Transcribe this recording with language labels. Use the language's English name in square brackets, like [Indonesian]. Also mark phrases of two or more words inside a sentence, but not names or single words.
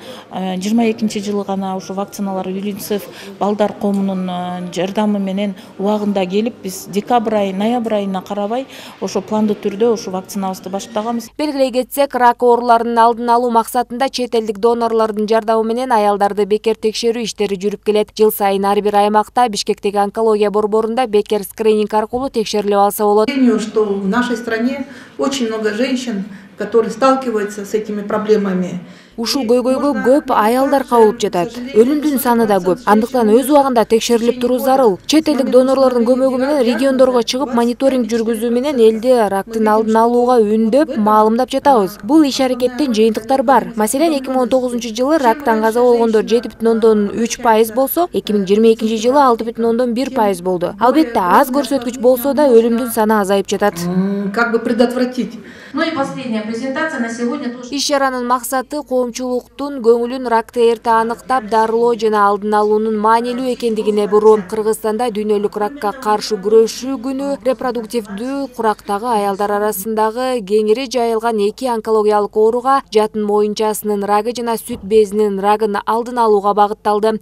[Kyrgyz] 22-жылы гана ушу вакциналар ЮНИСЕФ балдар коомунун жардамы менен убагында келип, биз декабрь айы, ноябрь айына карабай ошо планды түрдө ушу вакцинабызды баштаганбыз. Белгилей кетсек, рак ооруларынын алдын алуу максатында чет элдик донорлордун жардамы менен аялдарды бекер текшерүү иштери жүрүп келет. Жыл сайын ар бир аймакта Бишкектеги онкология борборунда бекер скрининг аркылуу текшерилип алса болот. [Russian] Что в нашей стране очень много женщин, которые сталкиваются с этими проблемами. [Kyrgyz] Ушул көйгөйгө көп аялдар кабылып жатат. Өлүмдүн саны да көп. Андыктан өз убагында текшерилип туруу зарыл. Чет элдик донорлордун көмөгү менен региондорго чыгып мониторинг жүргүзүү менен элди рактын алдын алууга үндөп, маалымдап жатабыз. Бул иш-аракеттен жыйынтыктар бар. Маселен, 2019-жылы рактан каза болгондор 7,3% болсо, 2022-жылы 6,1% болду. Албетте, аз көрсөткүч болсо да өлүмдүн саны азайып жатат. [Russian] Как бы предотвратить? Ну и последняя презентация на сегодня тоже. [Kyrgyz] Иш-чаранын максаты коомчулуктун көңүлүн ракты эрте аныктап, дарылоо жана алдын алуунун маанилүү экендигине буруу. Кыргызстанда дүйнөлүк ракка каршы күрөшүү күнү репродуктивдүү курактагы аялдар арасындагы кеңири жайылган 2 онкологиялык ооруга, жатын моюнчасынын рагы жана сүт безинин рагын алдын алууга багытталды.